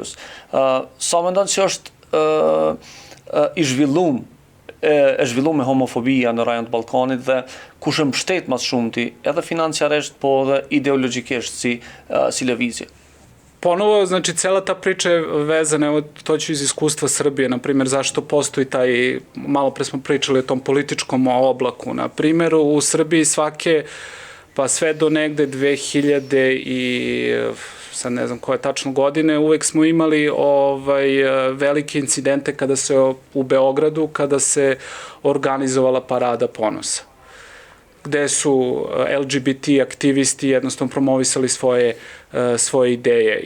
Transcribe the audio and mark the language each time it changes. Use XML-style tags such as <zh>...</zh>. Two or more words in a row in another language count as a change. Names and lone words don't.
<sq>Sa mendon që është i zhvilluar me homofobia në rajon të Ballkanit dhe kush e mbështet më shumti, edhe financiarisht po edhe ideologjikisht si lëvizje?</sq> <sr>Ponovo, znači, cela ta priča je vezana, evo, to ću iz iskustva Srbije, na primjer, zašto postoji taj, malo pre smo pričali o tom političkom oblaku, na primjer, u Srbiji svake, pa sve do negde 2000 i, sad ne znam koje tačno godine, uvek smo imali velike incidente kada se u Beogradu, kada se organizovala Parada ponosa, gde su LGBT aktivisti jednostavno promovisali svoje ideje.</sr>